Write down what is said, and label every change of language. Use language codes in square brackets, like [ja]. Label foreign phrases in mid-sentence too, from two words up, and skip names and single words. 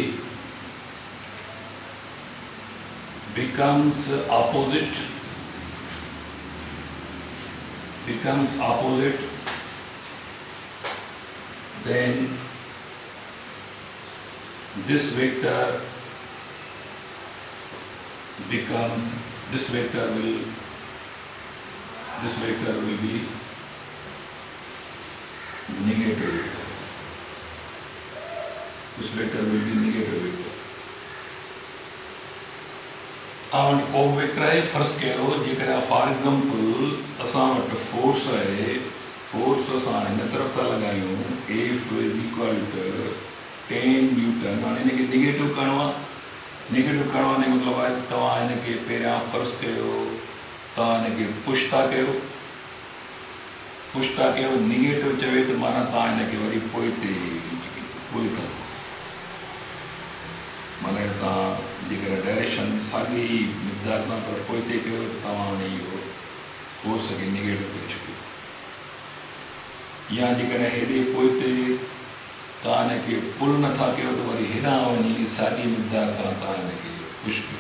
[en] becomes opposite, then this vector will be negative vector. This vector will be negative vector. [sd] और को वेक्टर है फर्स्ट करो जेकर [en] for example [sd] असां वटि फोर्स है, फोर्स असां हिन तरफ था लगायूं [en] F is equal to 10 newton. [sd] हाणे हिनखे निगेटिव करणो आहे, निगेटिव करणो आहे मतलब आहे तव्हां हिनखे पहिरियां फर्स्ट कयो, तव्हां हिनखे पुश था कयो, निगेटिव चवे त माना तव्हां हिनखे वरी पोइ ते पुल कयो, माना तव्हां जेकर डायरेक्शन साॻी मिक़दार सां पर पोइ ते कयो त तव्हां हाणे इहो फोर्स खे निगेटिव करे छॾियो, या जेकर हेॾे पोइ ते तव्हां हिनखे पुल नथा कयो त वरी हेॾां वञी साॻी मिक़दार सां तव्हां हिनखे पुश कयो।